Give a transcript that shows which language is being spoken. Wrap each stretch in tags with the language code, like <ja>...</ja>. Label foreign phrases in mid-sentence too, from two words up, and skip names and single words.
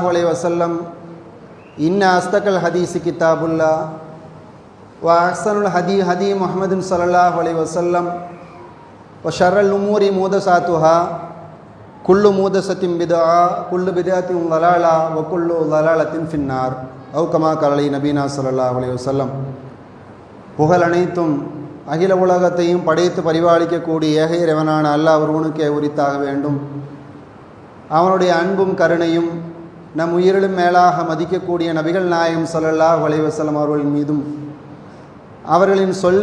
<ar>عليه وسلم إن أصدق الحديث كتاب الله وأحسن الهدي هدي محمد صلى الله عليه وسلم وشر الأمور محدثاتها كل محدثة بدعة كل بدعة ضلالة وكل ضلالة في النار أو كما قال نبينا صلى الله عليه وسلم</ar> <ta>புகழ் அனைத்தும் அகில உலகத்தையும் படைத்து பரிபாலிக்கக்கூடிய ஏக இறைவனான அல்லாஹ் ஒருவனுக்கே உரித்தாக வேண்டும். அவனுடைய அன்பும் கருணையும் நம் உயிரிலும் மேலாக மதிக்கக்கூடிய நபிகள் நாயகம்</ta> <ar>صلى الله عليه وسلم</ar> <ta>அவர்கள் மீதும் அவர்களின் சொல்</ta>